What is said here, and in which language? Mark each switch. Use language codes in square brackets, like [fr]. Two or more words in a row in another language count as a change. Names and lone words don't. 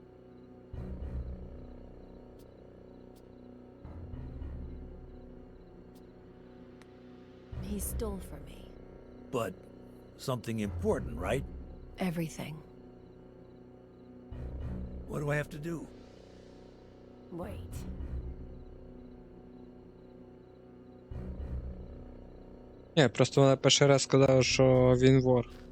[en] He stole from me. But something important, right? Everything. What do I have to do? Wait. [uk] Ні, просто вона перший раз сказала, що він вор.